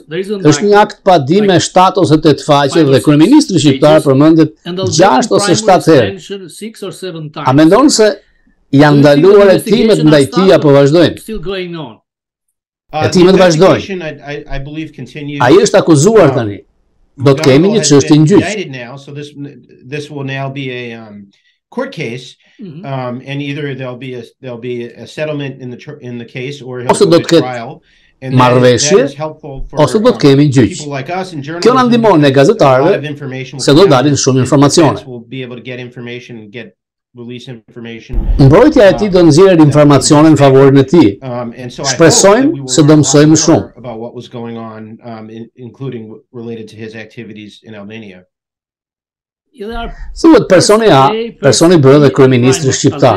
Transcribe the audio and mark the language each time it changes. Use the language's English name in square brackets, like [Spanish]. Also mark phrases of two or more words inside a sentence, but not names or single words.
[Albanian] Është një akt pa di me 7 ose 8 faqe dhe kryeministri shqiptar përmendet 6 ose 7 herë. A mendon se janë ndaluar hetimet ndaj tij apo vazhdojnë? Hetimet vazhdojnë. Ai është akuzuar tani. Do të kemi një çështje në gjyq. [English] Court case, and either there'll be a settlement in the case, or he'll go to trial. [Albanian] Marrëveshje, ose do të kemi në gjyq. Kjo na ndihmon ne gazetarëve se do dalin shumë informacione. Mbrojtja e tij do nxjerrë informacione në favorin e tij. Shpresojmë se do mësojmë më shumë. Thuhet personi A, personi B dhe kryeministri shqiptar.